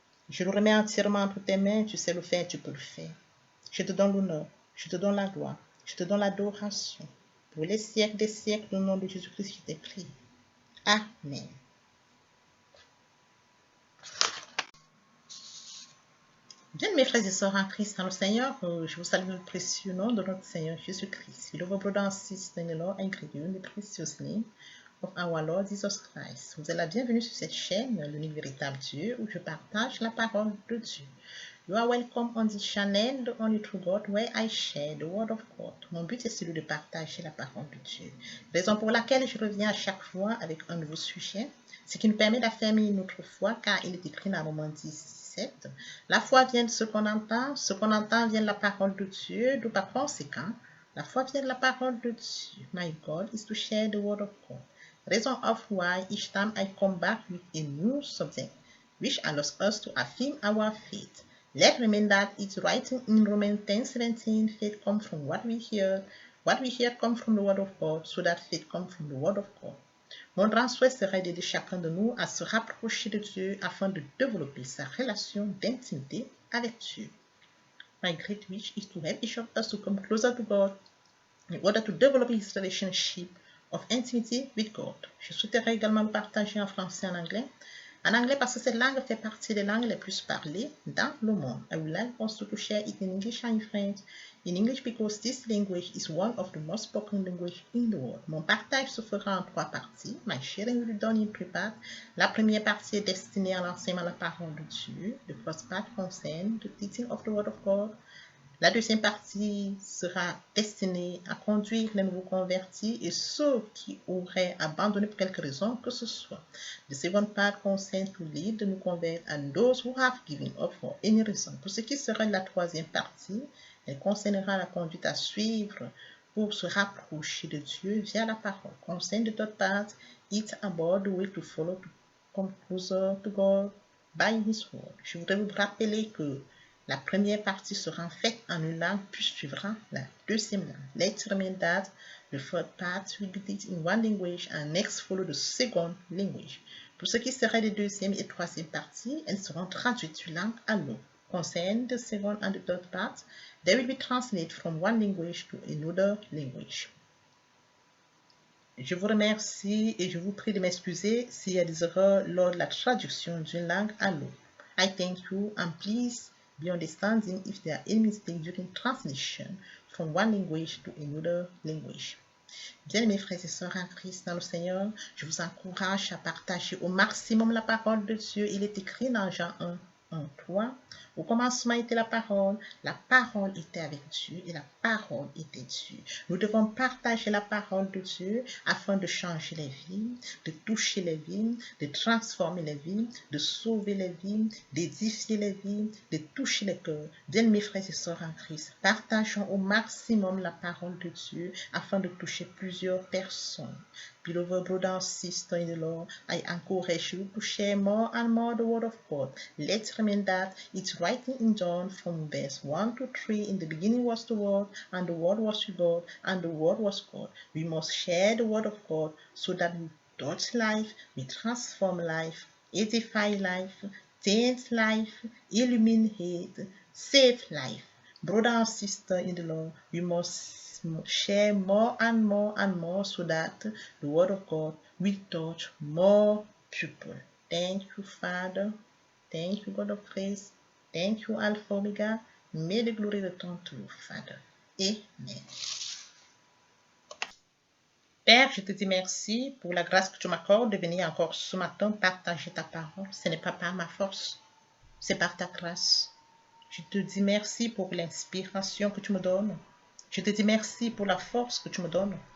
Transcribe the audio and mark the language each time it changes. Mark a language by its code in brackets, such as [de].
[fr] Je le remets entièrement entre tes mains, tu sais le faire, tu peux le faire. Je te donne l'honneur, je te donne la gloire, je te donne l'adoration. Pour les siècles des siècles, au nom de Jésus-Christ, je t'ai prié. Amen. Bien, mes frères et sœurs en Christ, dans le Seigneur, je vous salue dans le précieux nom de notre Seigneur Jésus-Christ. [en] We love our brothers and sisters in the Lord and greet you in the precious name of our Lord Jesus Christ. [fr] Vous êtes la bienvenue sur cette chaîne, l'unique véritable Dieu, où je partage la parole de Dieu. [en] You are welcome on this channel, the only true God, where I share the word of God. [fr] Mon but est celui de partager la parole de Dieu. Raison pour laquelle je reviens à chaque fois avec un nouveau sujet, ce qui nous permet d'affirmer notre foi, car il est écrit dans Romains 17. La foi vient de ce qu'on entend vient de la parole de Dieu, d'où par conséquent, la foi vient de la parole de Dieu. [en] My God is to share the word of God. Reason of why each time I come back with a new subject, which allows us to affirm our faith. Let's remember that it's writing in Romans 10:17, faith comes from what we hear comes from the word of God, so that faith comes from the word of God. [fr] Mon grand souhait serait d'aider chacun de nous à se rapprocher de Dieu afin de développer sa relation d'intimité avec Dieu. [en] My great wish is to help each of us to come closer to God in order to develop his relationship of intimacy with God. [fr] Je souhaiterais également le partager en français et en anglais. En anglais parce que cette langue fait partie des langues les plus parlées dans le monde. [en] I would like also to share it in English and in French. In English because this language is one of the most spoken languages in the world. [fr] Mon partage se fera en 3 parties. [en] My sharing will be done in 3 parts. [fr] La première partie est destinée à l'enseignement de la parole de Dieu. [en] The first part concerns the teaching of the word of God. [fr] La deuxième partie sera destinée à conduire les nouveaux convertis et ceux qui auraient abandonné pour quelque raison que ce soit. [en] The second part concerns to lead the new converts and those who have given up for any reason. [fr] Pour ce qui sera de la troisième partie, elle concernera la conduite à suivre pour se rapprocher de Dieu via la parole. [en] Concern the third part, it's about the way to follow to come closer to God by His word. [fr] Je voudrais vous rappeler que la première partie sera faite en une langue, puis suivra la deuxième langue. [en] Let's remember that the third part will be taught in one language and next follow the second language. [fr] Pour ce qui serait des deuxième et troisième parties, elles seront traduites d'une langue à l'autre. [en] Concernant the second and the third part, they will be translated from one language to another language. [fr] Je vous remercie et je vous prie de m'excuser s'il y a des erreurs lors de la traduction d'une langue à l'autre. [en] I thank you and please be understanding if there are any mistakes during translation from one language to another language. [fr] Bien, mes frères et sœurs en Christ dans le Seigneur, je vous encourage à partager au maximum la parole de Dieu. Il est écrit dans Jean 1:3. Au commencement était la parole était avec Dieu et la parole était Dieu. Nous devons partager la parole de Dieu afin de changer les vies, de toucher les vies, de transformer les vies, de sauver les vies, d'édifier les vies, de toucher les cœurs. Bien mes frères et sœurs en Christ, partageons au maximum la parole de Dieu afin de toucher plusieurs personnes. [en] Beloved brothers and sisters in the Lord, I encourage you to share more and more the word of God. Let's remember that it's written in John from verse 1 to 3, in the beginning was the word, and the word was with God, and the word was God. We must share the word of God so that we touch life, we transform life, edify life, change life, illuminate, save life. Brother and sister in the Lord, we must share more and more and more so that the word of God will touch more people. Thank you, Father. Thank you, God of grace. Thank you, Alpha Omega. May the glory return to you, Father. Amen. [fr] Père, je te dis merci pour la grâce que tu m'accordes de venir encore ce matin partager ta parole. Ce n'est pas par ma force, c'est par ta grâce. Je te dis merci pour l'inspiration que tu me donnes. Je te dis merci pour la force que tu me donnes.